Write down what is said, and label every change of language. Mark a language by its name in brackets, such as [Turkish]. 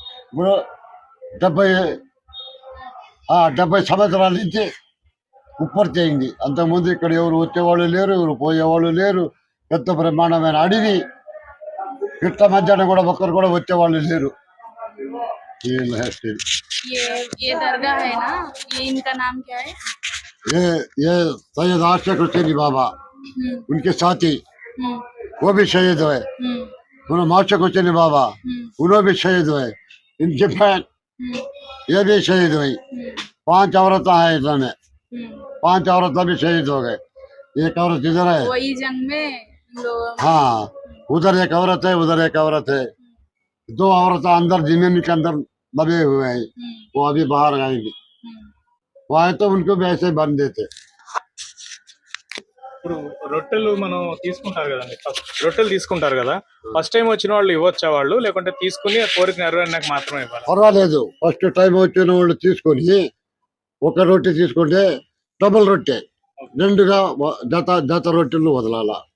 [Telugu] ఇప్పుడు 70 సంవత్సరాల నుంచి ఉత్పత్తి అయింది. అంతకుముందు ఇక్కడ ఎవరు వచ్చేవాళ్ళు లేరు, ఎవరు పోయేవాళ్ళు లేరు. పెద్ద బ్రహ్మాండమైన అడవి. ఇట్ల మధ్యాహ్నం కూడా ఒక్కరు కూడా వచ్చేవాళ్ళు లేరు. [Hindi] ये दरगाह है ना, ये इनका नाम क्या है? ये सैयद आशिक हुसैनी बाबा उनके साथी वो भी शहीद हुए। उन्होंने आशिक हुसैनी बाबा उन्होंने भी शहीद हुए। इनके बहन ये भी शहीद हुई। 5 औरतें हैं इसमें, 5 औरतें भी शहीद हो गए। एक औरत इधर है, वही जंग में हाँ उधर एक औरत है, उधर एक औरत है। 2 औरतें अंदर जमीन के अंदर दबे हुए हैं, वो अभी बाहर आएंगी। वो आए तो उनको भी ऐसे बन देते। [Telugu] ఇప్పుడు రొట్టెలు మనం తీసుకుంటారు కదండి, రొట్టెలు తీసుకుంటారు కదా, ఫస్ట్ టైం వచ్చిన వాళ్ళు ఇవ్వచ్చా వాళ్ళు, లేకుంటే తీసుకుని కోరిక నెరవేరినాక మాత్రమే ఇవ్వాలి? పర్వాలేదు, ఫస్ట్ టైం వచ్చిన వాళ్ళు తీసుకొని ఒక రొట్టె తీసుకుంటే డబుల్ రొట్టె రెండుగా జత జత రొట్టెలు వదలాల.